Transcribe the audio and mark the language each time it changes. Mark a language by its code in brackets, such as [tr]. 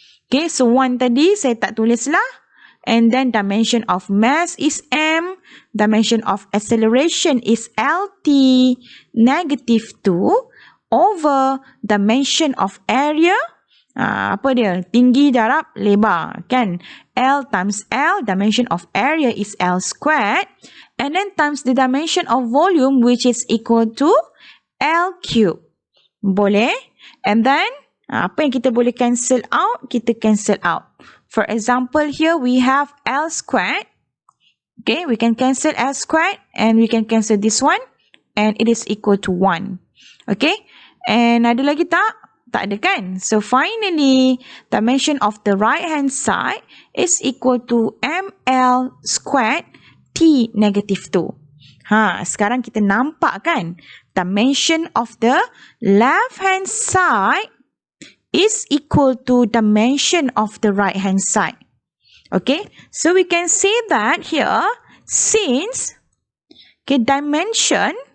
[en] Okay, so 1 [ms] tadi saya tak tulis lah. [en] And then dimension of mass is M, dimension of acceleration is LT negative 2 over dimension of area, [ms] apa dia? Tinggi darab lebar, kan? [en] L times L, dimension of area is L squared, and then times the dimension of volume, which is equal to L cube. [ms] Boleh? And then, apa yang kita boleh [en] cancel out? [ms] Kita cancel out. [en] For example, here we have L squared. Okay, we can cancel L squared and we can cancel this one, and it is equal to 1. Okay, and [ms] ada lagi tak? Tak ada kan? [en] So finally, dimension of the right hand side is equal to ML squared T negative 2. [ms] Sekarang kita nampak kan? [en] Dimension of the left hand side is equal to dimension of the right hand side. Okay, so we can say that here, since dimension